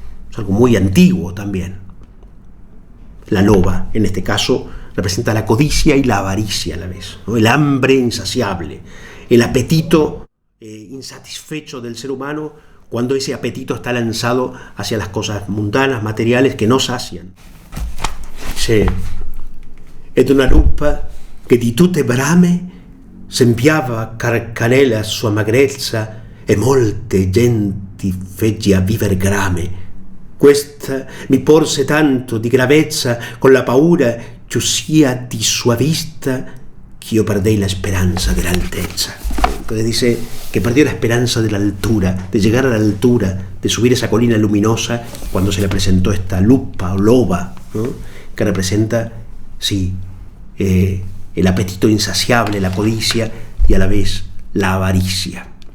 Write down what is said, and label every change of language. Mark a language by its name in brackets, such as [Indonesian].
[Spanish] Es algo muy antiguo también. La loba, en este caso, representa la codicia y la avaricia a la vez, ¿no?, el hambre insaciable, el apetito insatisfecho del ser humano cuando ese apetito está lanzado hacia las cosas mundanas, materiales, [Italian] che non saziano. Ed una lupa che di tutte brame sembiava carcanella sua magrezza e molte genti fece a viver grame. Questa mi porse tanto di gravezza con la paura che sia di sua vista [Spanish] que yo perdí la esperanza de la alteza. Entonces dice que perdió la esperanza de la altura, de llegar a la altura, de subir esa colina luminosa cuando se le presentó esta lupa o loba, ¿no?, que representa, sí, el apetito insaciable, la codicia y a la vez la avaricia.